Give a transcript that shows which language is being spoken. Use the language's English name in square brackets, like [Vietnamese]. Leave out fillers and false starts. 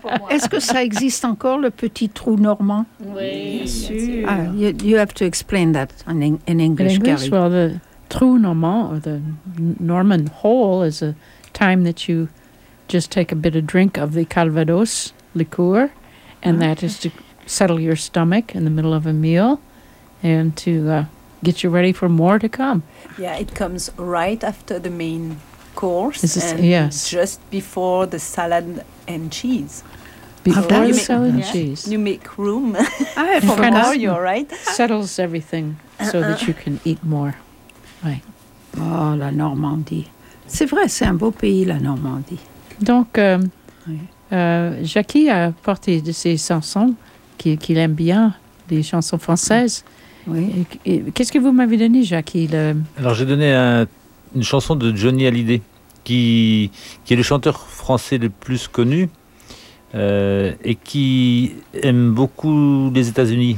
[French] Est-ce que ça existe encore, le petit trou normand? Oui, bien sûr. [English] Ah, you have to explain that in English, Gary. Well, True Norman, or the Norman Hole, is a time that you just take a bit of drink of the Calvados liqueur, and that is to settle your stomach in the middle of a meal and to get you ready for more to come. Yeah, it comes right after the main course. Is this, and yes. Just before the salad and cheese. Before the salad and cheese. You make room. I have forgotten. Kind of you, right? Settles everything so that you can eat more. Right. [French] Oh, la Normandie. C'est vrai, c'est un beau pays, la Normandie. Donc, Jackie a porté de ses chansons qu'il aime bien, des chansons françaises. Oui. Et qu'est-ce que vous m'avez donné, Jackie? Alors, j'ai donné une chanson de Johnny Hallyday, qui est le chanteur français le plus connu et qui aime beaucoup les États-Unis.